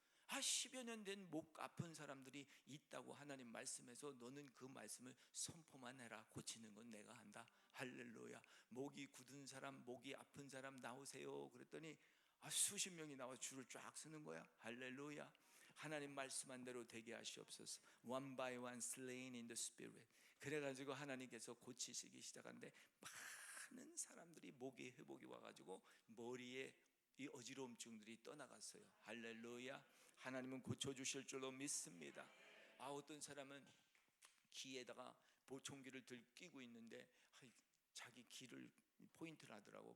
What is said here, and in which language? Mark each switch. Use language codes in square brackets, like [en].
[ko] 10여 년 된 목 아픈 사람들이 있다고 하나님 말씀에서 너는 그 말씀을 선포만 해라. 고치는 건 내가 한다. 할렐루야. 목이 굳은 사람, 목이 아픈 사람 나오세요. 그랬더니 수십 명이 나와 줄을 쫙 서는 거야. 할렐루야. 하나님 말씀한 대로 되게 하시옵소서. [en] One by one slain in the spirit. [ko] 그래가지고 하나님께서 고치시기 시작하는데 많은 사람들이 목에 회복이 와가지고 머리에 이 어지러움증들이 떠나갔어요. 할렐루야. 하나님은 고쳐주실 줄로 믿습니다. 어떤 사람은 귀에다가 보청기를 끼고 있는데 자기 귀를 포인트를 하더라고.